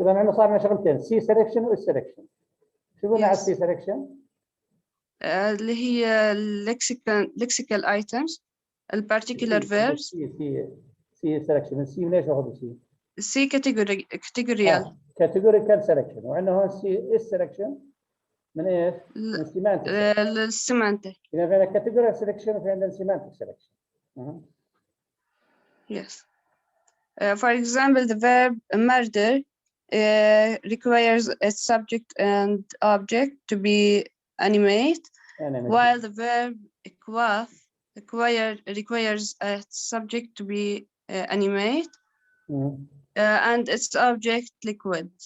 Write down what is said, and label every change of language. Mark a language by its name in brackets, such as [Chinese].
[Arabic] إذا عندنا صار لنا شغلتين C selection و S selection. شو قلنا على C selection؟ اللي هي [English] lexical items particular verbs. C selection. [Arabic] C من ايش باخذ C؟ [English] C categorical. categorical selection. [Arabic] وعندنا هون C S selection من ايش؟ من semantic. السيمانتك. إذا في عندنا categorical selection وفي عندنا semantic selection. [English] Yes. For example, the verb murder requires its subject and object to be animate, while the verb quaff requires its subject to be animate and its object liquid.